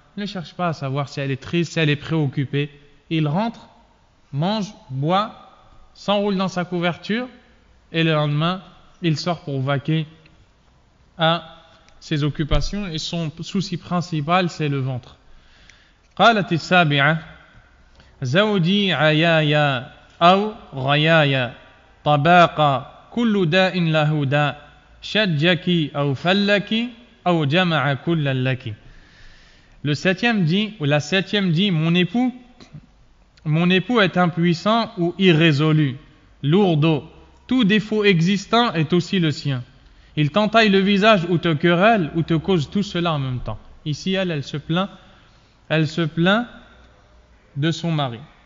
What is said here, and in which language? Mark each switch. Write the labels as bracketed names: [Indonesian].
[French] Il ne cherche pas à savoir si elle est triste, si elle est préoccupée. Il rentre, mange, boit, s'enroule dans sa couverture et le lendemain, il sort pour vaquer à ses occupations et son souci principal, c'est le ventre. [Arabic] قالت السابعة زوجي عيايا أو غيايا طباقا كل داء له داء شجك أو فلك أو جمع كل لك. [French] Le septième dit, ou la septième dit, mon époux est impuissant ou irrésolu, lourdeau, tout défaut existant est aussi le sien. Il t'entaille le visage ou te querelle ou te cause tout cela en même temps. Ici, elle se plaint de son mari.